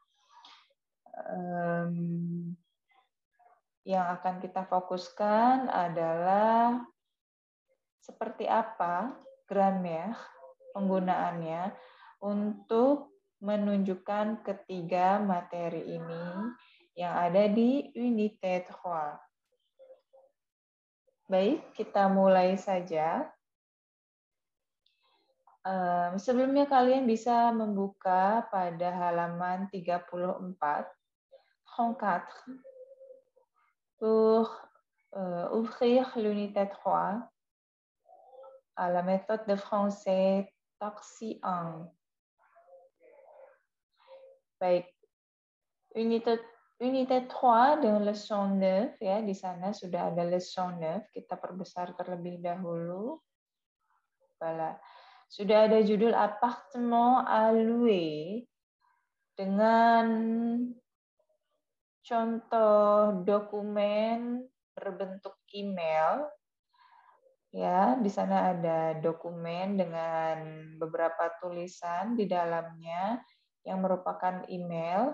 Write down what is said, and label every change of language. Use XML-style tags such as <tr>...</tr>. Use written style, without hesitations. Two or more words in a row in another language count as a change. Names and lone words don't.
<id>Yang akan kita fokuskan adalah seperti apa grammaire penggunaannya untuk menunjukkan ketiga materi ini yang ada di unité 3. Baik, kita mulai saja. Sebelumnya kalian bisa membuka pada halaman 34, 34,</id> <fr>pour ouvrir l'unité 3 à la méthode de français taxi 1.</fr> <id>Baik, unité 3 dengan leçon 9 ya, di sana sudah ada leçon 9, kita perbesar terlebih dahulu. Voilà. Sudah ada judul</id> <fr>appartement à louer</fr> <id>dengan contoh dokumen berbentuk email. Ya, di sana ada dokumen dengan beberapa tulisan di dalamnya yang merupakan email.</id>